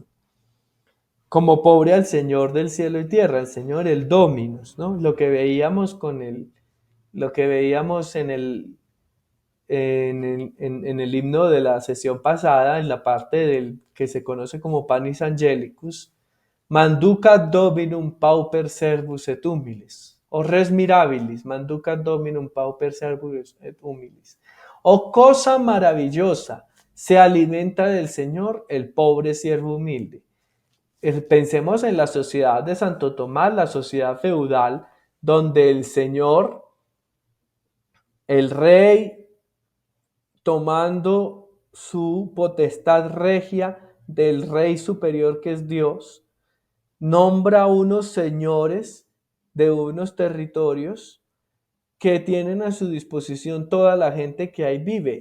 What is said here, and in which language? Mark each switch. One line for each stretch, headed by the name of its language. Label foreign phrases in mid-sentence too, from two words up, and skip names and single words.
Spanish: Como pobre al Señor del cielo y tierra, el Señor, el Dominus, ¿no? Lo que veíamos lo que veíamos en el himno de la sesión pasada, en la parte del que se conoce como Panis Angelicus,
Latin: manducat dominum pauper servus et humilis, o res mirabilis, manducat dominum pauper servus et humilis.
Spanish: O cosa maravillosa, se alimenta del Señor el pobre siervo humilde. Pensemos en la sociedad de Santo Tomás, la sociedad feudal, donde el Señor, el rey, tomando su potestad regia del rey superior que es Dios, nombra unos señores de unos territorios que tienen a su disposición toda la gente que ahí vive.